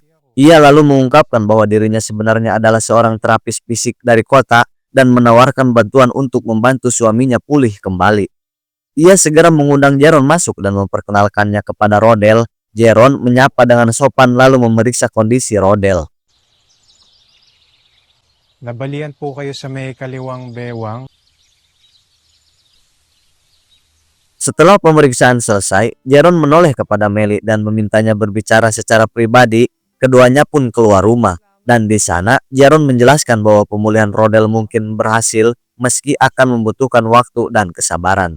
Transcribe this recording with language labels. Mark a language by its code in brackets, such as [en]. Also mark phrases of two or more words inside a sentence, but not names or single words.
[id] Ia lalu mengungkapkan bahwa dirinya sebenarnya adalah seorang terapis fisik dari kota dan menawarkan bantuan untuk membantu suaminya pulih kembali. Ia segera mengundang Jeron masuk dan memperkenalkannya kepada Rodel. Jeron menyapa dengan sopan lalu memeriksa kondisi Rodel. [tl] Nabalian po kayo sa may kaliwang bewang. [id] Setelah pemeriksaan selesai, Jeron menoleh kepada Melly dan memintanya berbicara secara pribadi. Keduanya pun keluar rumah, dan di sana Jeron menjelaskan bahwa pemulihan Rodel mungkin berhasil meski akan membutuhkan waktu dan kesabaran.